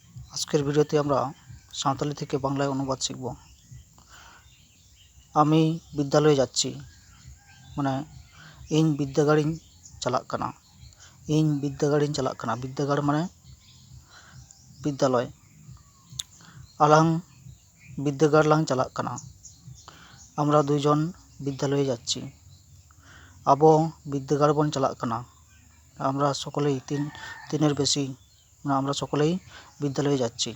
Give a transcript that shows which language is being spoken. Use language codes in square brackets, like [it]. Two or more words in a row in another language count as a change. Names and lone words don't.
[bn] আজকের ভিডিওতে আমরা সাঁওতালি থেকে বাংলায় অনুবাদ শিখব। আমি বিদ্যালয়ে যাচ্ছি মানে [sat] ᱤᱧ বিদ্যাগাড়ᱤᱧ ᱪᱟᱞᱟᱜ ᱠᱟᱱᱟ। ᱤᱧ বিদ্যাগাড়িᱧ ᱪᱟᱞᱟᱜ ᱠᱟᱱᱟ। বিদ্যাগাড় [bn] মানে বিদ্যালয়। [sat] আলাং বিদ্যাগাড় লাং চালাক কানা। [bn] আমরা দুইজন বিদ্যালয়ে যাচ্ছি। [sat] আবো বিদ্যাগাড় বন চালাক কানা। [bn] আমরা সকলেই তিনের বেশি মানে আমরা সকলেই বিদ্যালয়ে যাচ্ছি।